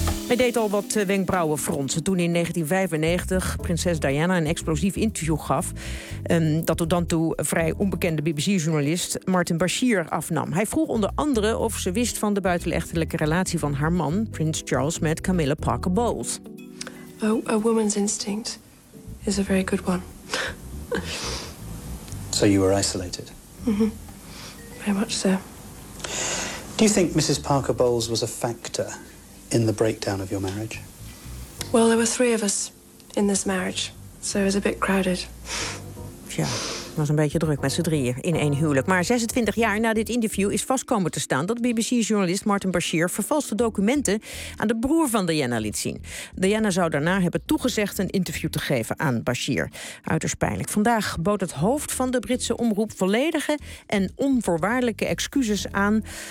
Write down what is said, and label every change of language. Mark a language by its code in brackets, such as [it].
[nl] Hij deed al wat wenkbrauwen fronsen toen in 1995 prinses Diana een explosief interview gaf. Dat tot dan toe vrij onbekende BBC-journalist Martin Bashir afnam. Hij vroeg onder andere of ze wist van de buitenechtelijke relatie van haar man, prins Charles, met Camilla Parker Bowles. [en] A woman's instinct is a very good one. So you were isolated? Mm-hmm. Very much so. Do you think Mrs. Parker Bowles was a factor in the breakdown of your marriage? Well, there were 3 of us in this marriage, so it was a bit crowded. [nl] Tja, het was een beetje druk met z'n drieën in één huwelijk. Maar 26 jaar na dit interview is vastkomen te staan dat BBC-journalist Martin Bashir vervalste documenten aan de broer van Diana liet zien. Diana zou daarna hebben toegezegd een interview te geven aan Bashir. Uiterst pijnlijk. Vandaag bood het hoofd van de Britse omroep volledige en onvoorwaardelijke excuses aan.